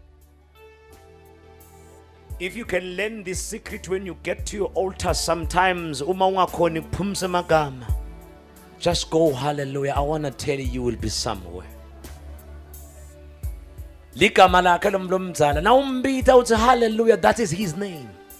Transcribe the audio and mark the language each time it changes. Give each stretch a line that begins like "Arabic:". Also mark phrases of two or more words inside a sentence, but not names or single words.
English: If you can learn this secret when you get to your altar sometimes,
Swati: uma ungakhoni kuphumisa amagama,
English: just go hallelujah. I want to tell you, you will be somewhere.
Swati: Ligama lakhe lomzala na umbitha uthi hallelujah,
English: that is his name.